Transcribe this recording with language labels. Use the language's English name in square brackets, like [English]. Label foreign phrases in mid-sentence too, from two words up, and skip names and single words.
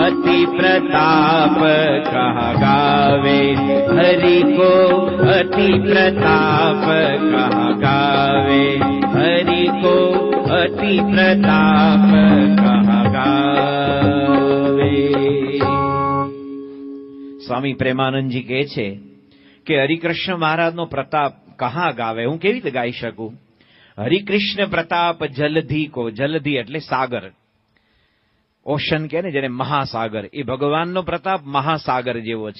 [Hindi] अति प्रताप कहा गावे, हरि को अति प्रताप कहा गावे, हरि को अति प्रताप कहा गावे। [Gujarati] સ્વામી પ્રેમાનંદજી કહે છે કે હરિકૃષ્ણ મહારાજનો [Hindi] प्रताप कहा गावे, [Gujarati] હું કેવી રીતે ગાઈ શકું? [Hindi] हरिकृष्ण प्रताप जलधि को, [Gujarati] જલધી એટલે સાગર, ઓશન કે ને જેને મહાસાગર, એ ભગવાનનો પ્રતાપ મહાસાગર જેવો છે.